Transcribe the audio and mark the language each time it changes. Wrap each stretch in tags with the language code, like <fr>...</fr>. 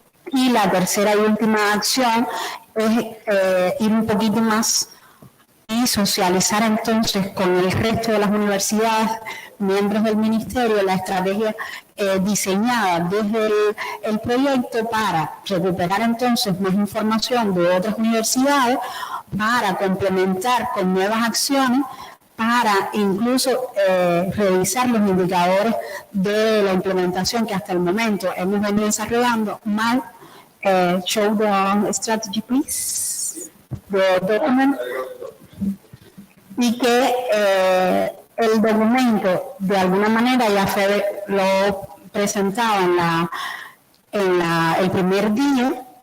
<es>Y la tercera y última acción es ir un poquito más y socializar entonces con el resto de las universidades, miembros del Ministerio, la estrategia diseñada desde el proyecto para recuperar entonces más información de otras universidades, para complementar con nuevas acciones, para incluso revisar los indicadores de la implementación que hasta el momento hemos venido desarrollando.</es> <en>Show the strategy, please. The document.</en> <es>Y que el documento, de alguna manera, ya lo presentaba en el primer día.</es>